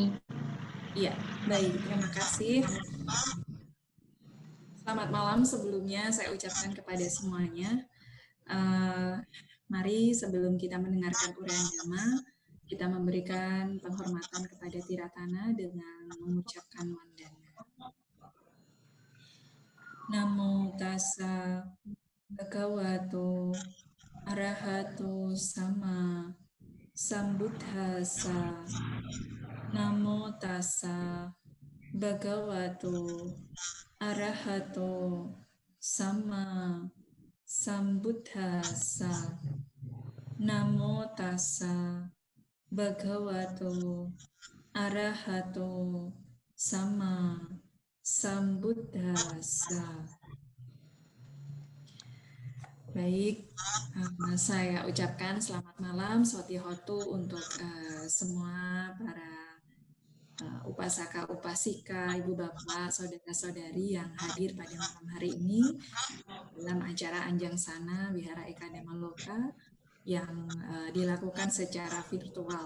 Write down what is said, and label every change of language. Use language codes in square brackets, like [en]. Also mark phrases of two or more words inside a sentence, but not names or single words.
[id] Iya, baik, terima kasih. Selamat malam sebelumnya saya ucapkan kepada semuanya. Mari sebelum kita mendengarkan uraian Dhamma, kita memberikan penghormatan kepada Tiratana dengan mengucapkan wandana. [pi] Namo tassa bhagavato arahato sama sambuddhassa. Namo tassa bhagavato arahato sama sambuddhassa. Namo tassa bhagavato arahato sama sambuddhassa. [id] Baik, saya ucapkan selamat malam Sotihotu untuk semua para upasaka, upasika, ibu bapak, saudara-saudari yang hadir pada malam hari ini dalam acara Anjangsana Wihara Eka Damaloka yang dilakukan secara virtual.